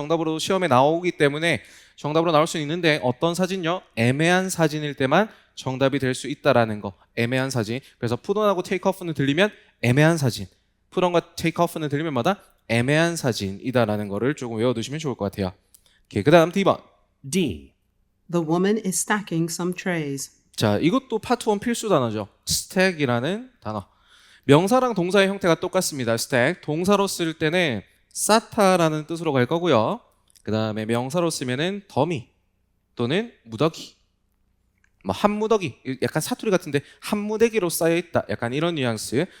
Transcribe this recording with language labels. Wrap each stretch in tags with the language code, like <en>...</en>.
<ko>정답으로 시험에 나오기 때문에 정답으로 나올 수 있는데 어떤 사진요? 애매한 사진일 때만 정답이 될 수 있다라는 거. 애매한 사진. 그래서 푸던하고 테이크오프는 들리면 애매한 사진. 푸던과 테이크오프는 들리면 마다 애매한 사진이다라는 거를 조금 외워두시면 좋을 것 같아요. 오케이, 그 다음 D번. D.</ko> <en>The woman is stacking some trays.</en> <ko>자, 이것도 파트 1 필수 단어죠. stack이라는 단어. 명사랑 동사의 형태가 똑같습니다. stack. 동사로 쓸 때는 쌓다라는 뜻으로 갈 거고요. 그 다음에 명사로 쓰면은 더미 또는 무더기. 뭐 한 무더기, 약간 사투리 같은데 한 무더기로 쌓여있다, 약간 이런 뉘앙스.</ko>